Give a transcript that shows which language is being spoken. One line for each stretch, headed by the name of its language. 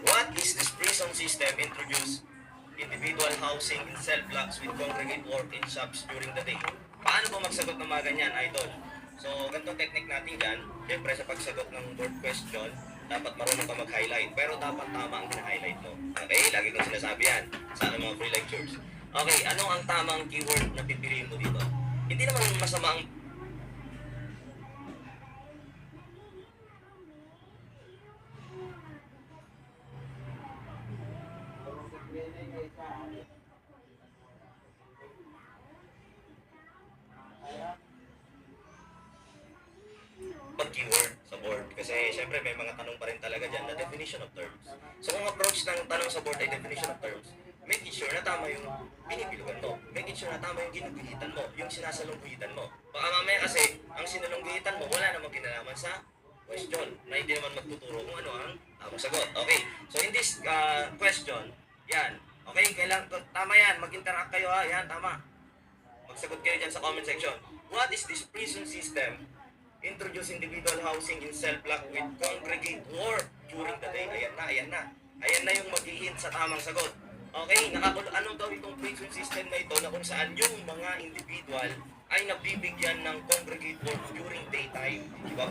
English: What is this prison system introduced? Individual housing in cell blocks with congregate work in shops during the day.
Filipino: Paano ba magsagot ng mga ganyan, idol? So, ganitong technique natin dyan. Siyempre sa pagsagot ng board question, dapat marunong ka mag-highlight. Pero dapat tama ang hina-highlight mo. Okay? Lagi kong sinasabi yan sa mga free lectures. Okay, ano ang tamang keyword na pipiliin mo dito? Hindi naman masama ang keyword sa board. Kasi syempre may mga tanong pa rin talaga dyan na definition of terms. So kung approach ng tanong sa board ay definition of terms, making sure na tama yung pinipilugan mo. Making sure na tama yung ginuguhitan mo, yung sinasalungguhitan mo. Baka mamaya kasi, ang sinalungguhitan mo, wala namang kinalaman sa question na hindi naman magtuturo kung ano ang tamang sagot. Okay, so in this question, yan. Okay, kailangan, tama yan, mag-interact kayo ha, yan, tama. Magsagot kayo dyan sa comment section.
English: What is this prison system? Introduce individual housing in cell block with congregate work during the day.
Filipino: Ayan na. Ayan na yung mag-i-hint sa tamang sagot. Okay, anong daw itong prison system na ito na kung saan yung mga individual ay nabibigyan ng congregate work during daytime. Diba?